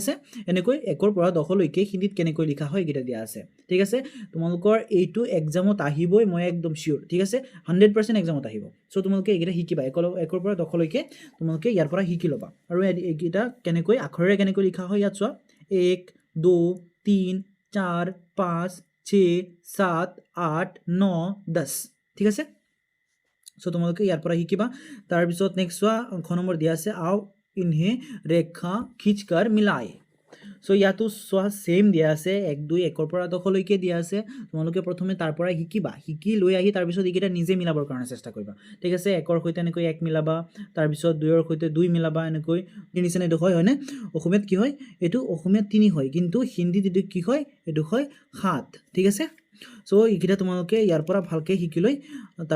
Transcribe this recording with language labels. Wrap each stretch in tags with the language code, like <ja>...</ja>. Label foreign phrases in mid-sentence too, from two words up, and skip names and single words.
<as>আছে এনেকৈ একৰ পৰা 10 লৈকে হিন্দীত কেনেকৈ লিখা হয় এগিটা দিয়া আছে ঠিক আছে তোমালোকৰ এইটো এক্সামত আহিবই মই একদম শিওর ঠিক আছে 100% এক্সামত আহিব সো তোমালোকে এগিটা শিকিবা একৰ পৰা 10 লৈকে তোমালোকে ইয়াৰ পৰা শিকি লবা আৰু এগিটা কেনেকৈ আখৰেৰে কেনেকৈ লিখা হয় ইয়াত চোৱা 1 2 3 4 5 6 7 8 9 10 ঠিক আছে সো তোমালোকে ইয়াৰ পৰা শিকিবা তাৰ পিছত নেক্সট চোৱা খ নম্বৰ দিয়া আছে</as> <hi>आओ इन्हें रेखा खींचकर मिलाए</hi> <as>সো ইয়াতো চোৱা সেম দিয়া আছে 1 2 একৰ পৰা 10 লৈকে দিয়া আছে তোমালোকে প্ৰথমে তাৰ পৰা শিকিবা শিকি লৈ আহি তাৰ পিছত ইকিটা নিজে মিলাবৰ কাৰণে চেষ্টা কৰিবা ঠিক আছে একৰ হৈতে এনেকৈ 1 মিলাবা তাৰ পিছত 2 ৰ হৈতে 2 মিলাবা এনেকৈ তিনিছনে এটো হয় হয়নে অসমীয়াত কি হয় এটো অসমীয়াত 3 হয় কিন্তু হিন্দীত এটো কি হয় এটো হয় 7 ঠিক আছে সো ইকিটা তোমালোকে ইয়াৰ পৰা ভালকে শিকি লৈ তাৰ</as>